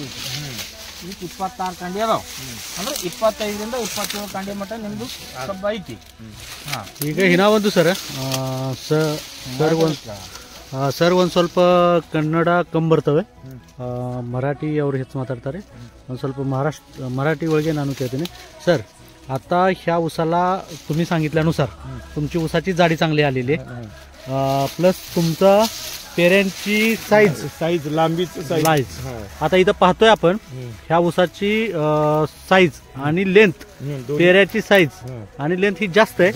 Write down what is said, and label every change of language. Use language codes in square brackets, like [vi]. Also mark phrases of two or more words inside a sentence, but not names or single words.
[kn] ಈಗ 26 ಕಾಂಡಿ ಅದಾವ. ಅಂದ್ರೆ 25ರಿಂದ 27 ಕಾಂಡಿ ಮಟ್ಟ ನಿಮ್ದು ಕಬ್ಬ ಐತಿ. ಈಗ ಹಿನ ಒಂದು ಸರ್ ಒಂದು ಸ್ವಲ್ಪ ಕನ್ನಡ ಕಮ್ಮಿ ಬರ್ತವೆ, मराठी ಅವರು ಹೆಚ್ಚು ಮಾತಾಡ್ತಾರೆ. ಒಂದು ಸ್ವಲ್ಪ मराठी ಒಳಗೆ ನಾನು ಕೇಳ್ತೀನಿ सर. [mr] आता ह्या उसाला तुम्ही सांगितल्यानुसार तुमची उसाची जाडी चांगली आलेली आहे, प्लस तुमचा पेऱ्यांची साईज लांबीची साईज. आता इथं पाहतोय आपण ह्या उसाची साईज आणि लेंथ, पेऱ्याची साईज आणि लेंथ ही जास्त आहे.